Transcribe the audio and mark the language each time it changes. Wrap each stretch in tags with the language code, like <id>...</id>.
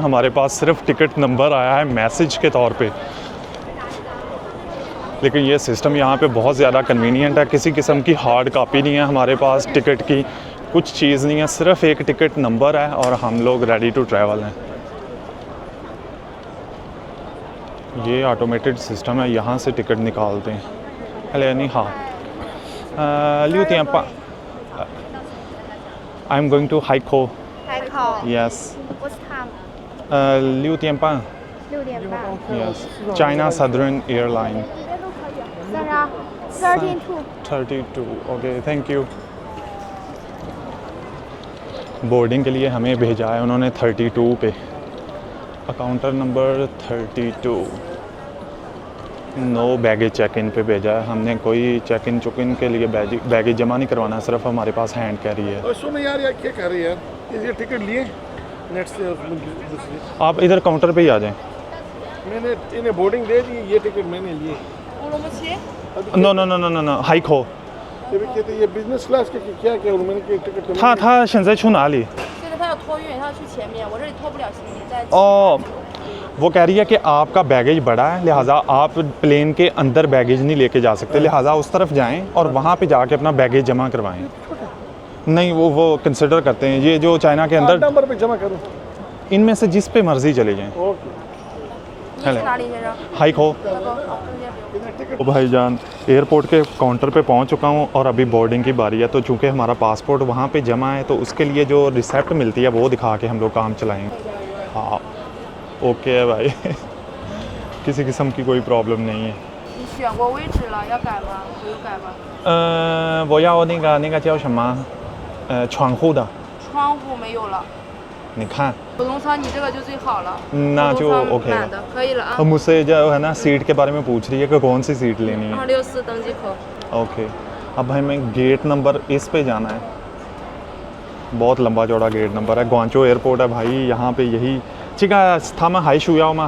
<hi>हमारे पास सिर्फ ticket number आया है मैसेज के तौर पे, लेकिन ये सिस्टम यहाँ पे बहुत ज़्यादा कन्वीनियंट है। किसी किस्म की हार्ड कापी नहीं है हमारे पास टिकट की, कुछ चीज़ नहीं है, सिर्फ एक टिकट नंबर है और हम लोग रेडी टू ट्रैवल हैं। ये ऑटोमेटेड सिस्टम है, यहाँ से टिकट निकालते हैं। हेलो नी हाँ,</hi> <zh>6点半</zh> <en>I'm going to Haikou.</en> <zh>海口。</zh> <en>Yes. What time?</en> <zh>6点半 6点半。</zh> <en>Yes. China Southern Airline. 32. 32. Okay, thank you.</en> <hi>Boarding के लिए हमें भेजा है उन्होंने 32 पे, अकाउंटर number 32। No baggage check in पे भेजा है हमने। कोई चेक इन के लिए बैगेज जमा नहीं करवाना, सिर्फ हमारे पास हैंड कैरी है। और सुनो यार, यार क्या कर रही है यार? ये टिकट लिए नेट से दूसरी? आप इधर काउंटर पे ही आ जाएं। मैंने इन्हें बोर्डिंग दे दी, ये टिकट मैंने लिए।</hi> <en>no no no no no no हाइको</en> <hi>ये भी कहते ये बिजनेस क्लास के क्या क्या मैंने के टिकट तो</hi> <zh>他现在去哪里？现在他要托运，他要去前面，我这里拖不了行李，在</zh> <hi>और वो कह रही है कि आपका बैगेज बड़ा है, लिहाजा आप प्लेन के अंदर बैगेज नहीं लेके जा सकते, लिहाजा उस तरफ जाएं और वहाँ पे जाके अपना बैगेज जमा करवाएं। नहीं, वो कंसिडर करते हैं ये जो चाइना के अंदर नंबर पे जमा करूँ। इनमें से जिस पे मर्जी चले जाएं।</hi> <en>Okay.</en> <zh>你是哪里先生？ हाई खो 中间不用。</zh> <hi>तो भाईजान एयरपोर्ट के काउंटर पे पहुंच चुका हूं और अभी बोर्डिंग की बारी है। तो चूंकि हमारा पासपोर्ट वहां पे जमा है, तो उसके लिए जो रिसेप्ट मिलती है वो दिखा के हम लोग काम चलाएंगे। हाँ ओके है भाई किसी किस्म की कोई प्रॉब्लम नहीं है।</hi> <zh>你选过位置了，要改吗？不用改吧。我要那个叫什么窗户的，窗户没有了，你看普通舱你这个就最好了。</zh> <hi>ना</hi> <zh>普</zh> <hi>जो</hi> <zh>通舱</zh> <en>okay</en> <zh>满的，可以了啊</zh> <hi>और。 मुझसे जो है ना सीट के बारे में पूछ रही है कि कौन सी सीट लेनी है।</hi> <zh>264登机口。</zh> <hi>ओके, अब भाई मैं गेट नंबर इस पे जाना है। बहुत लंबा चौड़ा गेट नंबर है। ग्वांचो एयरपोर्ट है भाई, यहाँ पे यही</hi> <zh>这个他们还需要吗？</zh>